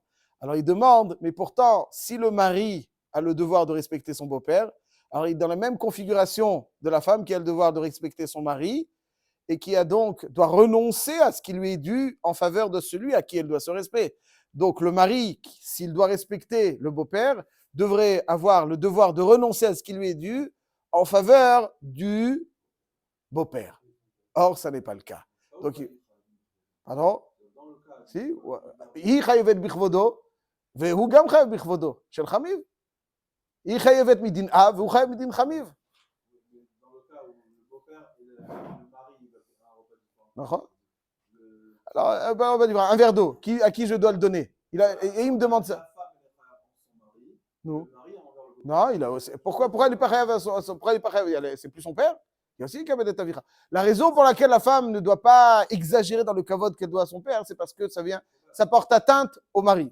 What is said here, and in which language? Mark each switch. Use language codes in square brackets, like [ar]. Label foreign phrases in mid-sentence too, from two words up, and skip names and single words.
[fr] Alors il demande, mais pourtant, si le mari a le devoir de respecter son beau-père, alors il est dans la même configuration de la femme qui a le devoir de respecter son mari et qui doit renoncer à ce qui lui est dû en faveur de celui à qui elle doit ce respect. Donc le mari, s'il doit respecter le beau-père, devrait avoir le devoir de renoncer à ce qui lui est dû en faveur du beau-père. Or, ça n'est pas le cas. Donc, pardon? Si? [he] היא חייבת בכבודו, והוא גם חייב בכבודו, של חמיב. היא חייבת מדין אב, והוא חייב מדין חמיב. נכון? [fr] Alors, on va dire, un verre d'eau, à qui je dois le donner? Et il me demande ça. Non. Non, il a aussi. Pourquoi il n'est pas chayav? C'est plus son père. Il y a aussi kavod et avira. La raison pour laquelle la femme ne doit pas exagérer dans le kavod qu'elle doit à son père, c'est parce que ça porte atteinte au mari.